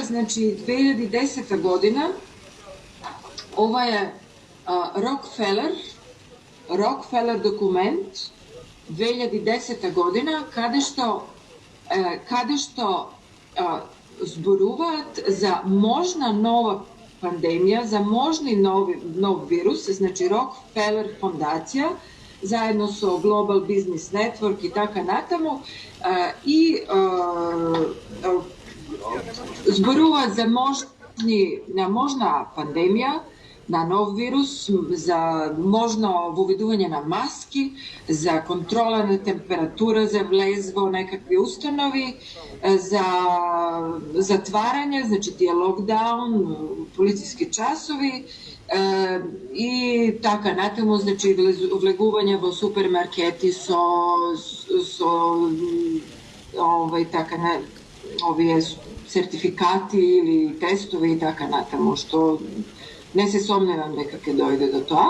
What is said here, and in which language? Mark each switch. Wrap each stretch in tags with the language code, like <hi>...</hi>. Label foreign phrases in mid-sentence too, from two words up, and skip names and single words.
<mk>Значи, 2010 година, ова е Рокфелер документ, 2010 година, каде што зборуваат за можна нова pandemija za možni nov virus, znači Rockefeller fondacija, zajedno so Global Business Network i taka natamo, i zborува za možna pandemija, na nov virus, za možno воведување на маски, за контрола на температура, за влез во некакви установи, за затварање, значи тие локдаун, полициски часови, и така натаму, значи влегување во супермаркети со овие сертификати или тестови и така натаму, што не се сомневам дека ќе дојде до тоа.</mk>